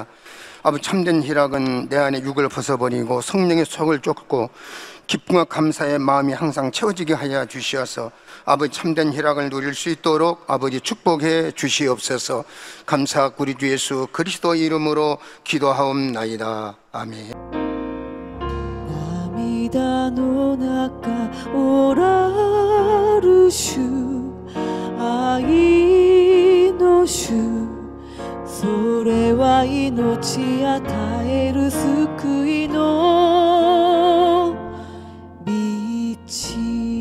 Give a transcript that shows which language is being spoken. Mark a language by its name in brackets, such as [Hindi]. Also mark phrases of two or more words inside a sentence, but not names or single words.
[Korean] 아버지, 참된 희락은 내 안에 육을 벗어버리고 성령의 속을 쫓고 기쁨과 감사의 마음이 항상 채워지게 하여 주시어서 아버지 참된 희락을 누릴 수 있도록 아버지 축복해 주시옵소서. 감사하고 우리 주 예수 그리스도 이름으로 기도하옵나이다. 아멘. [Japanese] 涙の中おらる主愛の主それは命与える救いの道